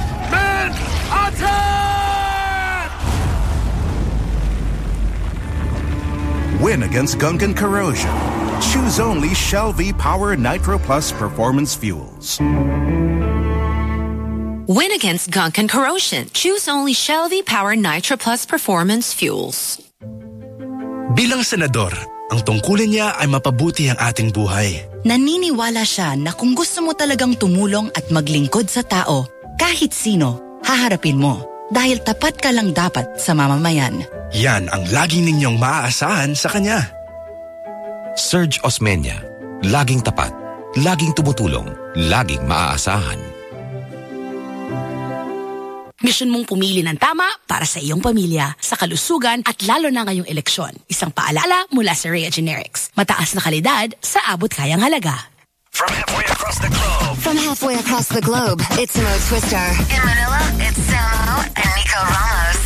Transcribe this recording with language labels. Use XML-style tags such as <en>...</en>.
<en>Men, attack! Win against gunk and corrosion. Choose only Shell V-Power Nitro Plus Performance Fuels. Win against gunk and corrosion. Choose only Shell V-Power Nitro Plus Performance Fuels.</en> <tl>Bilang senador, ang tungkulin niya ay mapabuti ang ating buhay. Naniniwala siya na kung gusto mo talagang tumulong at maglingkod sa tao, kahit sino, haharapin mo. Dahil tapat ka lang dapat sa mamamayan. Yan ang laging ninyong maaasahan sa kanya. Serge Osmeña. Laging tapat. Laging tumutulong. Laging maaasahan. Mission mong pumili ng tama para sa iyong pamilya, sa kalusugan at lalo na ngayong eleksyon. Isang paalala mula sa Rhea Generics. Mataas na kalidad sa abot kayang halaga.</tl> <en>From halfway across the globe. From halfway across the globe, it's Mo Twister. In Manila, it's Samo and Nico Ramos.</en>